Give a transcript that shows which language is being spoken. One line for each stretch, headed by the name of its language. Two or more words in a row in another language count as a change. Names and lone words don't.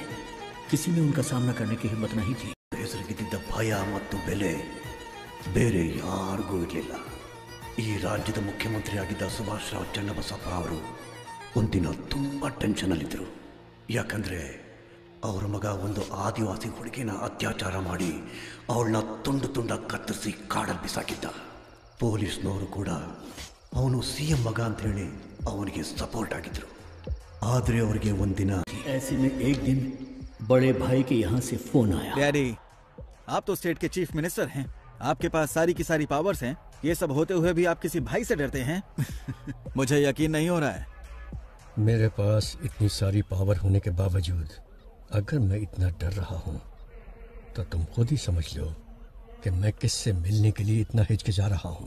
Hindi: किसी में उनका सामना करने की हिम्मत नहीं थी।
Kannada: ಹೆಸರಿಗಿದ್ದ ಭಯ ಮತ್ತು ಬೆಲೆ ಬೇರೆ ಯಾರಿಗೂ ಇರಲಿಲ್ಲ. ಈ ರಾಜ್ಯದ ಮುಖ್ಯಮಂತ್ರಿಯಾಗಿದ್ದ ಸುಭಾಷ್ ರಾವ್ ಚನ್ನಬಸಪ್ಪ ಅವರು ಒಂದಿನ ತುಂಬ ಟೆನ್ಷನಲ್ಲಿದ್ದರು. ಯಾಕಂದರೆ ಅವರ ಮಗ ಒಂದು ಆದಿವಾಸಿ ಹುಡುಗಿನ ಅತ್ಯಾಚಾರ ಮಾಡಿ ಅವಳನ್ನ ತುಂಡು ತುಂಡಾಗಿ ಕತ್ತರಿಸಿ ಕಾಡಲ್ಲಿ ಬಿಸಾಕಿದ್ದ. ಪೊಲೀಸ್ನವರು ಕೂಡ ಅವನು CM ಮಗ ಅಂತೇಳಿ ಅವನಿಗೆ ಸಪೋರ್ಟ್ ಆಗಿದ್ರು. ಆದರೆ ಅವರಿಗೆ ಒಂದಿನ
Hindi: ऐसे में एक दिन बड़े भाई के यहाँ से फोन आया। डैडी, आप तो स्टेट के
English: chief minister
Hindi: हैं, आपके पास सारी की सारी पावर्स हैं। ये सब होते हुए भी आप किसी भाई से डरते हैं? मुझे यकीन नहीं हो रहा है। मेरे पास इतनी सारी पावर होने के बावजूद अगर मैं इतना डर रहा हूँ तो तुम खुद ही समझ लो कि मैं किससे मिलने के लिए इतना हिचकिचा रहा हूँ।